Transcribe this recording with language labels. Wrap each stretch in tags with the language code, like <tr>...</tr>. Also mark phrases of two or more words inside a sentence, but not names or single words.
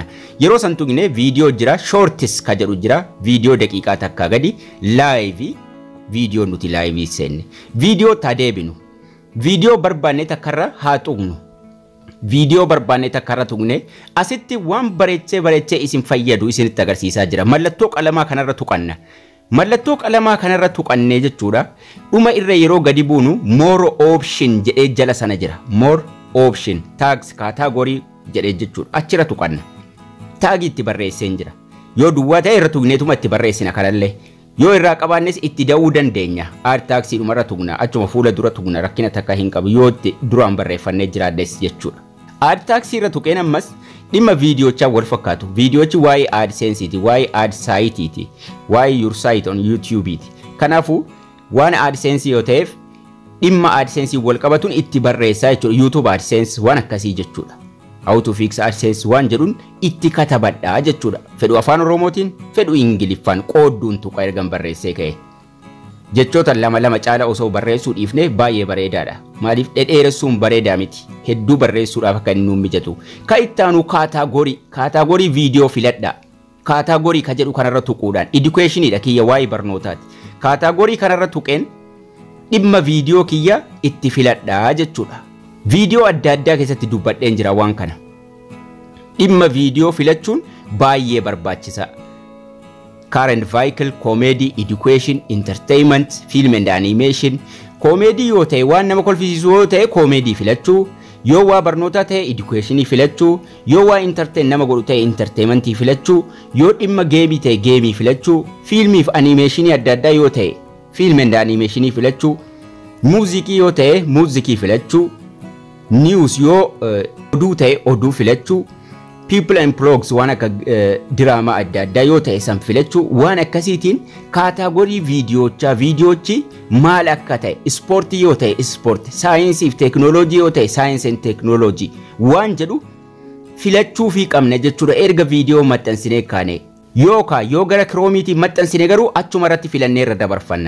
<om>Yeroo san tuqne video jira shorts kajedhu jira video daqiiqaa takka gadi live video nuti live seenne video tadeebinu video barbaanne takkarra haa tuqnu. Video barbaanne takkarra tuqne asitti waan bareechee isin fayyadu isinitti agarsiisaa jira. Mallattoo qalamaa kanarra tuqanna. mallattoo qalamaa kanarra tuqannee jechuudha dhuma irra yeroo gadi buunu</om> <en>more option</en> <om>jedhee jala sana jira</om> <en>more option tags category</en> <om>jedhee jechuudha achira tuqanna tag itti barreesseen jira yoo duwwaa ta'e irra tuqneetuma itti barreessina kanallee yoo irraa qabaannes itti da'uu dandeenya</om> <en>add tags</en> <om>dhumarra tuqna achuma fuula dura tuqna rakkina takka hin qabu yoo duraan barreeffannee jiraaddes jechuudha</om> <en>add tags</en> <om>irra tuqeen ammas dhimma viidiyochaa wal fakkaatu viidiyochi waa'ee AdSense ti waa'ee</om> <en>ad site</en> <om>ti waa'ee</om> <en>your site on YouTube</en> <om>ti kanaafu waan AdSense yoo ta'eef dhimma AdSense wal qabatuun itti barreessaa jechuudha YouTube AdSense waan akkasii jechuudha</om> <en>how to fix AdSense</en> <om>waan jedhuun itti katabadhaa jechuudha fedhu afaan oromootiin fedhu ingiliffaan qoodduun tuqa ergan barreessee ka'e jechoota lama caala osoo barreessuu dhiifne baay'ee bareedaadha maaliif dhedheeressuun bareedaa miti hedduu barreessuudhaaf akka inni mijatu ka ittaanu kaataagorii viidiyoo filadhaa kaataagorii ka jedhu kanarra tuquudhaan educationidha kiyya waa'ee barnootaati kaataagorii kanarra tuqeen dhimma viidiyoo kiyya itti filadhaa jechuudha viidiyoo adda addaa keessatti dubbadheen jira waan kana dhimma viidiyoo filachuun baay'ee barbaachisaa</om> <en>current vehicle comedy education entertainment film and animation comedy</en> <om>yoo ta'e waan nama kolfisiisu yoo ta'e comedy filachuu yoo waa barnoota ta'e education filachuu yoo waa entertain nama godhu ta'e entertainment filachuu yoo dhimma game ta'e game filachuu film fi animation adda addaa yoo ta'e</om> <en>film and animation</en> <om>filachuu music yoo ta'e music filachuu news yoo oduu ta'e oduu filachuu</om> <en>people and blogs</en> <om>waan akka drama adda addaa yoo ta'e san filachuu waan akkasiitiin kaataagorii viidiyoochi maal akka ta'e ispoortii yoo ta'e ispoortii saayinsii fi teeknooloojii yoo ta'e saayinsii fi teeknooloojii waan jedhu filachuu fi qabna jechuudha erga viidiyoo maxxansinee kaane yookaan yoo gara kiroomiitiin maxxansine garuu achuma irratti filannee irra dabarfanna.</om>